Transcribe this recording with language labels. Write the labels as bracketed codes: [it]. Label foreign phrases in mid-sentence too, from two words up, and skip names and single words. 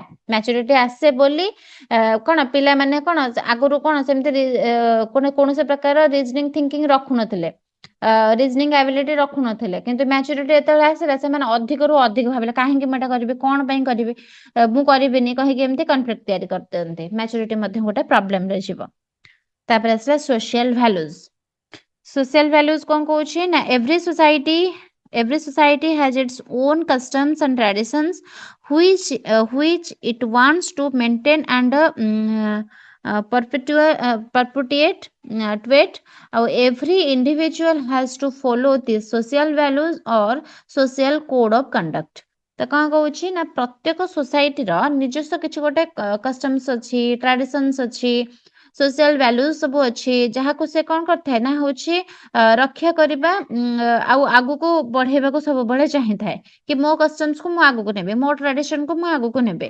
[or] ମ୍ୟାଚୁରିଟି ଆସେ ବୋଲି କଣ ପିଲାମାନେ କଣ ଆଗରୁ କଣ ସେମିତି କୌଣସି ପ୍ରକାର [en] reasoning thinking [or] ରଖୁନଥିଲେ, [en] reasoning ability [or] ରଖୁନଥିଲେ, କିନ୍ତୁ ମ୍ୟାଚୁରିଟି ଯେତେବେଳେ ଆସିଲା ସେମାନେ ଅଧିକରୁ ଅଧିକ ଭାବିଲେ କାହିଁକି ମୁଁ ଏଟା କରିବି, କଣ ପାଇଁ କରିବି, ମୁଁ କରିବିନି କହିକି ଏମିତି କନଫ୍ଲିକ୍ଟ ତିଆରି କରିଦିଅନ୍ତି। ମ୍ୟାଚୁରିଟି ମଧ୍ୟ ଗୋଟେ ପ୍ରୋବ୍ଲେମରେ ଯିବ। ତାପରେ ଆସିଲା [en] social values. social values [or] କଣ କହୁଛି ନା [en] every society has its own customs and traditions which it wants to maintain and perpetuate every individual has to follow these social values or social code of conduct। [or] ତ କଣ କହୁଛି ନା ପ୍ରତ୍ୟେକ ସୋସାଇଟିର ନିଜସ୍ୱ କିଛି ଗୋଟେ କଷ୍ଟମ୍ସ ଅଛି, ଟ୍ରାଡିସନ୍ସ ଅଛି, [en] social values [or] ସବୁ ଅଛି, ଯାହାକୁ ସେ କଣ କରିଥାଏ ନା ହଉଛି ରକ୍ଷା କରିବା ଆଉ ଆଗକୁ ବଢେଇବାକୁ ସବୁବେଳେ ଚାହିଁଥାଏ କି ମୋ କଷ୍ଟମ୍ସକୁ ମୁଁ ଆଗକୁ ନେବି, ମୋ ଟ୍ରାଡିସନକୁ ମୁଁ ଆଗକୁ ନେବି।